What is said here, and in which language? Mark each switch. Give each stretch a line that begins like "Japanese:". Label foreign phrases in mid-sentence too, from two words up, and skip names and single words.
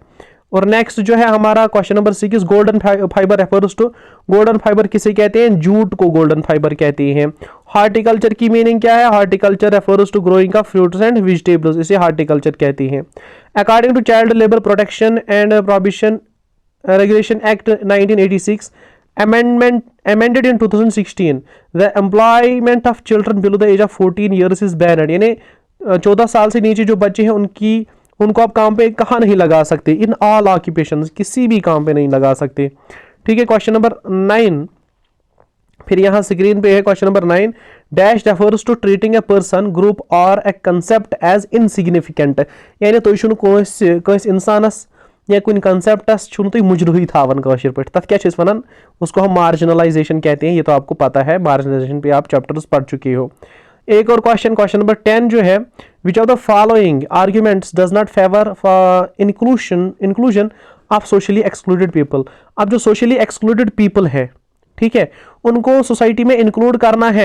Hindi: और नेक्स्ट जो है हमारा
English: question number 6, golden fiber refers to, golden fiber
Hindi: किसे कहते हैं, जूट को
English: golden fiber
Hindi: कहते हैं। हार्टिकल्चर की मीनिंग क्या है,
English: horticulture refers to growing of fruits and vegetables,
Hindi: इसे हार्टिकल्चर कहते हैं।
English: According to Child Labour Protection and Prohibition Regulation Act 1986 amended in 2016, the employment of children below the age of 14 years is banned,
Hindi: यानी 14 साल से नीचे जो बच्चे हैं उनको आप काम पे कहाँ नहीं लगा सकते,
English: in all occupations,
Hindi: किसी भी काम पे नहीं लगा सकते, ठीक है।
English: question number 9,
Hindi: फिर यहाँ स्क्रीन पे है
English: question number 9, dash refers to treating a person group or a concept as insignificant,
Kashmiri: यानी तुम छुन कोस इंसानस या कुन कंसेप्टस छुन तुम मुजरुही थावन कशर पे, तथ क्या वनान,
Hindi: उसको हम मार्जिनलाइजेशन कहते हैं, ये तो आपको पता है, मार्जिनलाइजेशन पे आप चैप्टर्स पढ़ चुके हो। एक और
English: question number 10
Hindi: जो है,
English: which of the following arguments does not favour inclusion of socially excluded people.
Hindi: अब जो
English: socially excluded people
Hindi: है, ठीक है, उनको सोसाइटी में इंक्लूड करना है।